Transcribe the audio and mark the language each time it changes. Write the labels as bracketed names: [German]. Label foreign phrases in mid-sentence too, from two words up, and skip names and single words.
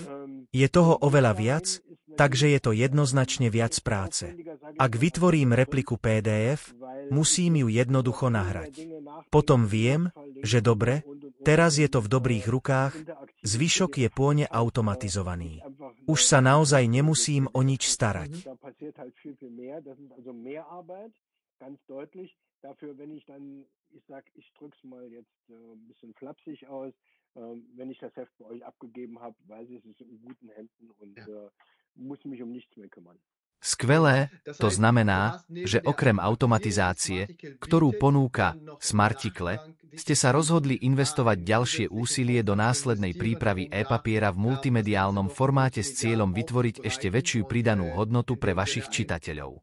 [Slovak] Je toho oveľa viac, takže je to jednoznačne viac práce. Ak vytvorím repliku PDF, musím ju jednoducho nahrať. Potom viem, že dobre, teraz je to v dobrých rukách, zvyšok je plne automatizovaný. Už sa naozaj nemusím o nič starať. [German] Dafür, wenn ich dann, ich sag, ich drück's mal jetzt ein bisschen flapsig aus, wenn ich das Heft bei euch abgegeben habe, weiß ich, es ist in guten Händen und muss mich um nichts mehr kümmern. [Slovak] Skvelé, to znamená, že okrem automatizácie, ktorú ponúka Smarticle, ste sa rozhodli investovať ďalšie úsilie do následnej prípravy e-papiera v multimediálnom formáte s cieľom vytvoriť ešte väčšiu pridanú hodnotu pre vašich čitateľov.